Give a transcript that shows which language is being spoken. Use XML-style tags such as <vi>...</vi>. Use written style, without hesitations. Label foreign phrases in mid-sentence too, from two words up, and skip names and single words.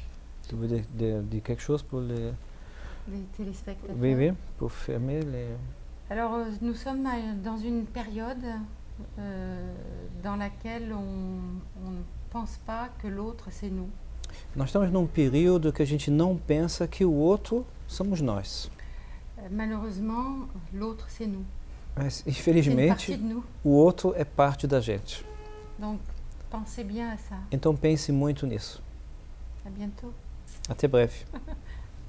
<fr>Tu veux dire quelque chose pour les... Les téléspectateurs. Oui, oui, pour fermer les... Alors, nous sommes dans une période dans laquelle on ne pense pas que l'autre, c'est nous.</fr> <pt>Nós estamos num período que a gente não pensa que o outro somos nós.</pt> <fr>Malheureusement, l'autre, c'est nous.</fr> <pt>Mas,</pt> <fr>C'est une partie</fr> <pt>infelizmente,</pt> <fr>de nous.</fr> <pt>o outro é parte da gente.</pt> <fr>Donc, pensez bien à ça.</fr> <pt>Então pense muito nisso.</pt> <fr>À bientôt.</fr> <pt>Até breve.</pt>